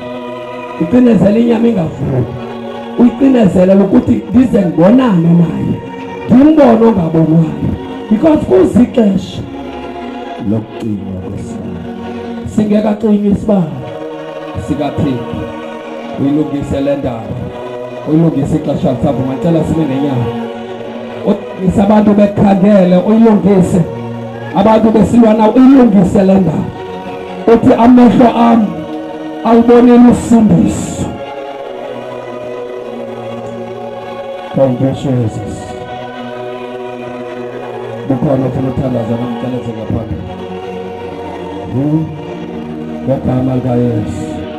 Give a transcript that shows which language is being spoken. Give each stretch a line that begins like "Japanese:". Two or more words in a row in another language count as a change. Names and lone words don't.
Xhosa: Icinezele inyama ingavumi, uyicinezele ukuthi ndize ngibonane naye, ndimbone ongabonwayo, because kuzixesha lokucinywa kwesibane. Singekacinywa isibane sikaThixo, uyilungise le ndaba, uyilungise ixesha lisavuma. Ngicela sibe nenyama, uyilungise abantu bekhangele, uyilungise abantu besilwa nawo, uyilungise le ndaba. Uthi amehlo am awubonile usindiso.
English: Thank you Jesus.
Xhosa: Bukhona ufuna uthandaza namceleze ngaphambili ngegama likaYesu.